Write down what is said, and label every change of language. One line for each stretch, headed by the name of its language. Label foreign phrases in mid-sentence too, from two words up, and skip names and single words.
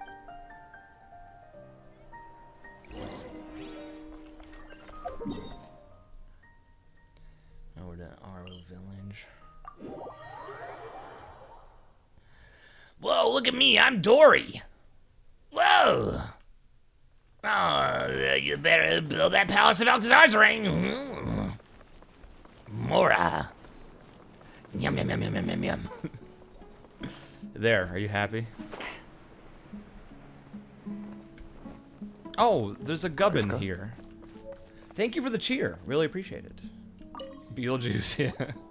English: Over to Aro Village. Whoa, look at me, I'm Dory. Whoa. Oh, you better build that Palace of Alcazar's ring. Mora. Yum, yum, yum, yum, yum, yum, yum. There, are you happy? Oh, there's a gubbin here. Thank you for the cheer. Really appreciate it. Beetlejuice, yeah.